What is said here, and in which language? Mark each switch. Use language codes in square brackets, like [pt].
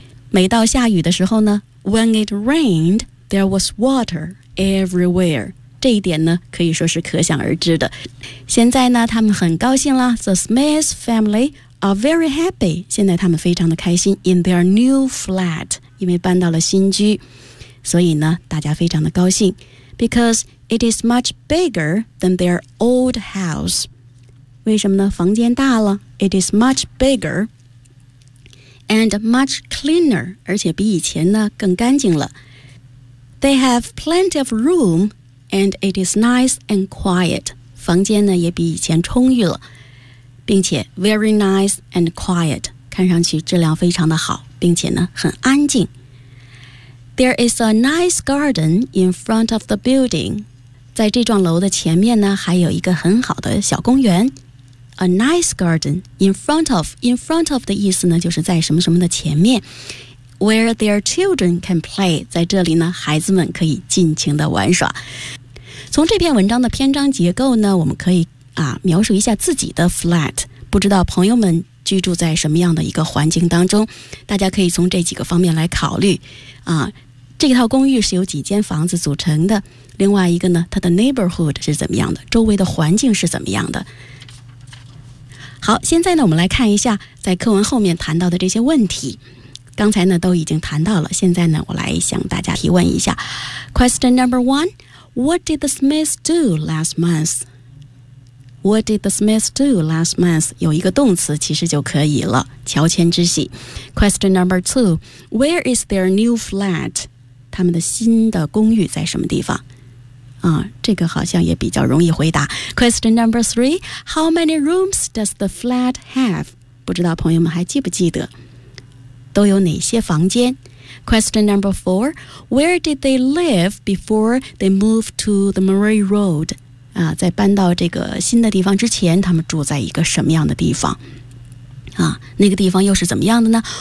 [zh] 每到下雨的时候呢， [en] When it rained, there was water everywhere. [zh] 这一点呢可以说是可想而知的。现在呢他们很高兴了， [en] The Smith family are very happy， [zh] 现在他们非常的开心， [en] in their new flat， [zh] 因为搬到了新居，所以呢大家非常的高兴。 [en] Because it is much bigger than their old house， [zh] 为什么呢？房间大了。 [en] It is much bigger and much cleaner， [zh] 而且比以前呢更干净了。 [en] They have plenty of roomAnd it is nice and quiet. [zh] 房间呢也比以前充裕了，并且 [en] very nice and quiet. [zh] 看上去质量非常的好，并且呢很安静。 [en] There is a nice garden in front of the building. [zh] 在这幢楼的前面呢还有一个很好的小公园。 A nice garden in front of 的意思呢就是在什么什么的前面。 [en] Where their children can play， [zh] 在这里呢孩子们可以尽情的玩耍。从这篇文章的篇章结构呢，我们可以描述一下自己的 flat， 不知道朋友们居住在什么样的一个环境当中，大家可以从这几个方面来考虑这套公寓是由几间房子组成的，另外一个呢它的 neighborhood 是怎么样的，周围的环境是怎么样的。好，现在呢我们来看一下在课文后面谈到的这些问题，刚才呢都已经谈到了，现在呢我来向大家提问一下。 [en] Question number one， What did the Smiths do last month？ What did the Smiths do last month？ [zh] 有一个动词其实就可以了，乔迁之喜。 [en] Question number two， Where is their new flat？ [zh] 他们的新的公寓在什么地方这个好像也比较容易回答。 [en] Question number three， How many rooms does the flat have？ [zh] 不知道朋友们还记不记得都有哪些房间。 [en] Question number four， Where did they live before they moved to the Murray Road？ [zh] 在搬到这个新的地方之前他们住在一个什么样的地方那个地方又是怎么样的呢？